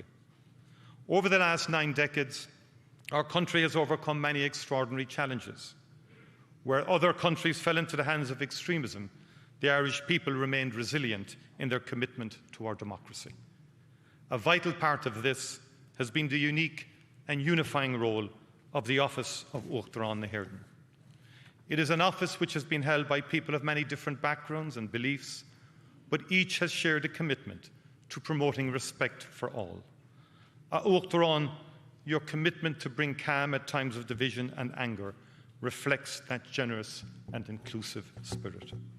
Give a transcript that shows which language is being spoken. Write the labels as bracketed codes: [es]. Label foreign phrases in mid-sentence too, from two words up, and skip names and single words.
[en] Over the last 9 decades, our country has overcome many extraordinary challenges. Where other countries fell into the hands of extremism, the Irish people remained resilient in their commitment to our democracy. A vital part of this has been the unique and unifying role of the office of [ga] Uachtarán na hÉireann. [en] It is an office which has been held by people of many different backgrounds and beliefs, but each has shared a commitment to promoting respect for all. Uachtarán, your commitment to bring calm at times of division and anger reflects that generous and inclusive spirit.